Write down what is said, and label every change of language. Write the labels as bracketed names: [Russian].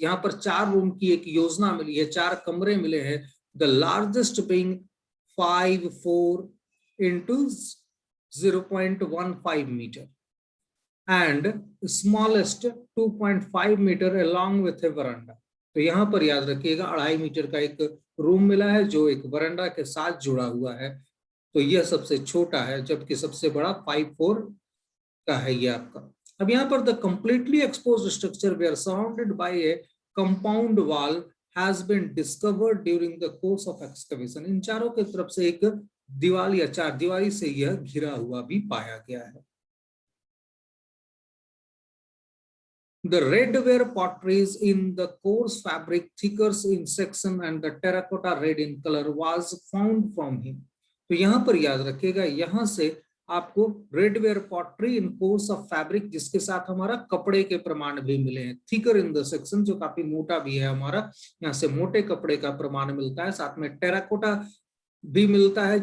[Hindi] यहाँ पर 4 रूम की एक योजना मिली है, 4 कमरे मिले हैं। [English] The largest being 5.4 into 0.15 meter and smallest 2.5 meter along with a veranda. [Hindi] तो यहाँ पर याद रखिएगा 2.5 मीटर का एक रूम मिला है जो एक वरांडा के साथ जुड़ा हुआ है। तो यह सबसे छोटा है जबकि सबसे बड़ा 5.4 का है ये आपका। [English] अब यहाँ पर the completely exposed structure were surrounded by a compound wall has been discovered during the course of excavation. [Hindi] इन चारों के तरफ से एक दीवार या चार दीवारी से यह घिरा हुआ भी पाया गया है। [English] The redware potteries in the coarse fabric, thicker in section and the terracotta red in color was found from him. [Hindi] तो यहाँ पर याद रखिएगा यहाँ से आपको [English] redware pottery in course of fabric [Hindi] जिसके साथ हमारा कपड़े के प्रमाण भी मिले हैं। [English] thicker in the section [Hindi] जो काफी मोटा भी है हमारा, यहाँ से मोटे कपड़े का प्रमाण मिलता है, साथ में टेराकोटा भी मिलता है।